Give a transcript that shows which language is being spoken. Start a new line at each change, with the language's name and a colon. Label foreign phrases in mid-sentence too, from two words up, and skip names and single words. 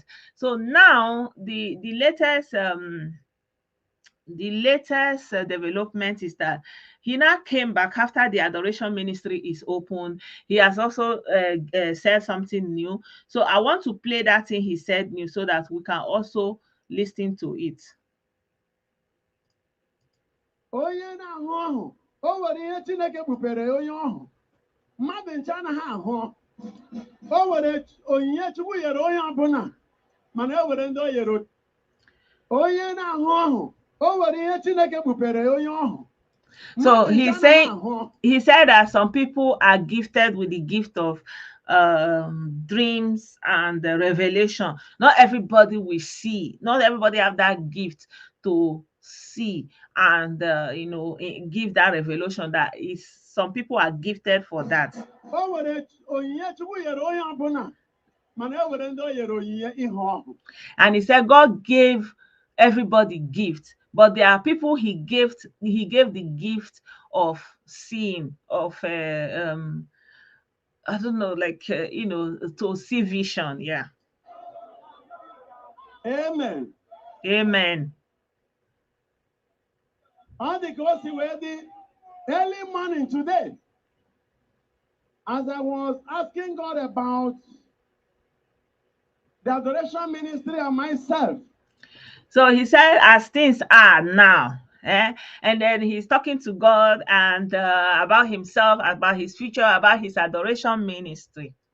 English: So now the latest development is that he now came back after the Adoration Ministry is open. He has also said something new. So I want to play that thing he said new so that we can also listen to it.
Igbo: Onye na-ahụ ọhụ, o nwere ihe Chineke bupere onye ọhụ. Mmadụ nche anaghị ahụ. O nwere onyinye Chukwu nyere onye ọbụla, mana e nwere ndị o nyere. Onye na-ahụ ọhụ, o nwere ihe Chineke bupere onye ọhụ.
English: So he said that some people are gifted with the gift of dreams and revelation. Not everybody will see. Not everybody have that gift to see and give that revelation. That is, some people are gifted for that.
Igbo: O nwere onyinye Chukwu nyere onye ọbụla, mana e nwere ndị o nyere onyinye ihe ọhụ.
English: And he said God gave everybody gift, but there are people he gave the gift of seeing, of I don't know, like to see vision. Yeah. Amen. Amen.
Igbo: Ọ dị ka o si wee dị
English: early morning today, as I was asking God about the adoration ministry and myself. So he said, as things are now, and then he's talking to God and about himself, about his future, about his adoration ministry.